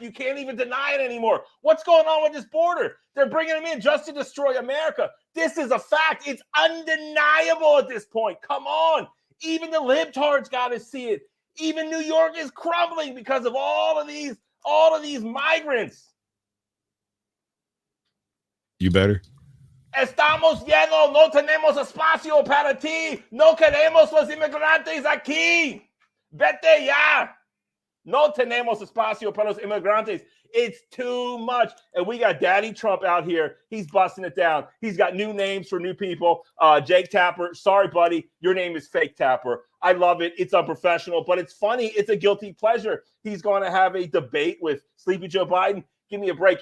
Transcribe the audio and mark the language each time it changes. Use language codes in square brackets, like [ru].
[en] You can't even deny it anymore. What's going on with this border? They're bringing them in just to destroy America. This is a fact. It's undeniable at this point. Come on. Even the libtards got to see it. Even New York is crumbling because of all of these migrants. You better. [es] Estamos llenos, no tenemos espacio para ti. No queremos los inmigrantes aquí. Vete ya. No tenemos espacio para los inmigrantes. [en] It's too much. And we got Daddy Trump out here. He's busting it down. He's got new names for new people. Jake Tapper. Sorry, buddy. Your name is Fake Tapper. I love it. It's unprofessional, but it's funny. It's a guilty pleasure. He's going to have a debate with Sleepy Joe Biden. Give me a break.